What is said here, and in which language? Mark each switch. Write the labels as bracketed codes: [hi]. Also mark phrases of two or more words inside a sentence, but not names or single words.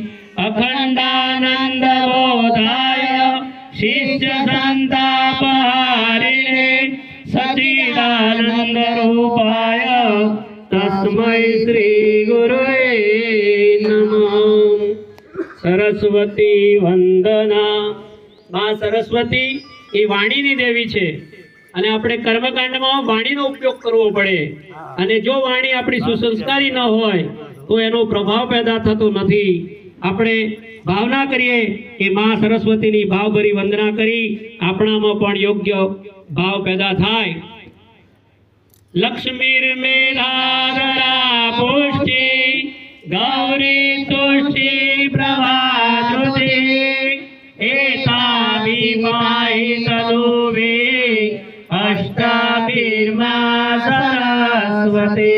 [sa] अखण्डानन्दबोधाय शिष्यसन्तापहारिणे सच्चिदानन्दरूपाय तस्मै श्री गुरुवे नमः। सरस्वती वंदना। [gu] मां सरस्वती એ વાણીની દેવી છે અને આપણે કર્મકાંડમાં વાણીનો ઉપયોગ કરવો પડે અને જો વાણી આપણી સુસંસ્કારી ન હોય તો એનો પ્રભાવ પેદા થતો નથી। આપણે ભાવના કરીએ કે માં સરસ્વતીની ભાવભરી વંદના કરી આપણામાં પણ યોગ્ય ભાવ પેદા થાય। [sa] लक्ष्मीर्मेधाधरा पुष्टि गौरी तुष्टि प्रभाद्रुति एताभिमाहि तनुवे अष्टाभिर्मा सरस्वती।